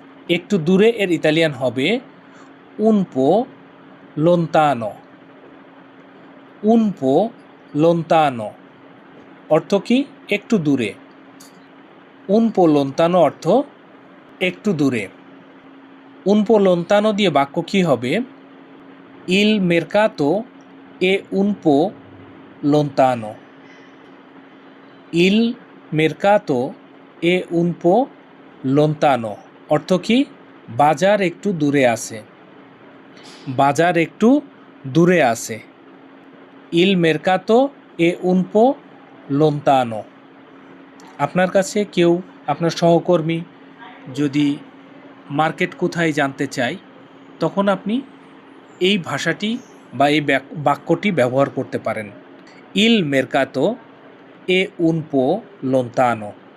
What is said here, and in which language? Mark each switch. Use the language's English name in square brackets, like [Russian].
[Bangla] একটু দূরে এর ইতালিয়ান হবে [Italian] un po lontano। un po lontano। [Bangla] অর্থ কি? একটু দূরে। [Italian] un po lontano [Bangla] অর্থ একটু দূরে। un po lontano দিয়ে বাক্য কি হবে? [Italian] il mercato è un po lontano। il mercato è un po lontano। [Bangla] অর্থ কি? বাজার একটু দূরে আছে। বাজার একটু দূরে আছে। [Italian] il mercato è un po lontano। [Bangla] আপনার কাছে কেউ, আপনার সহকর্মী যদি মার্কেট কোথায় জানতে চায়, তখন আপনি এই ভাষাটি বা এই বাক্যটি ব্যবহার করতে পারেন। [Italian] il mercato è un po lontano।